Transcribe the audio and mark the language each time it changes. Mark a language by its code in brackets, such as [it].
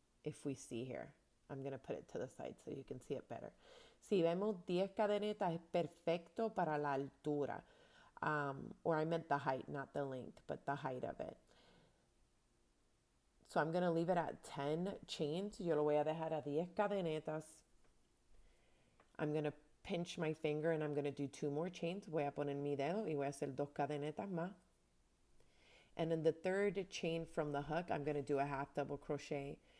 [en] If we see here, I'm going to put it to the side so you can see it better. [es] Si vemos 10 cadenetas, es perfecto para la altura. [en] Or I meant the height, not the length, but the height of it. So I'm going to leave it at 10 chains. [es] Yo lo voy a dejar a 10 cadenetas. [en] I'm going to pinch my finger and I'm going to do 2 more chains. [es] Voy a poner mi dedo y voy a hacer 2 cadenetas más. [en] And in the third chain from the hook, I'm going to do a half double crochet.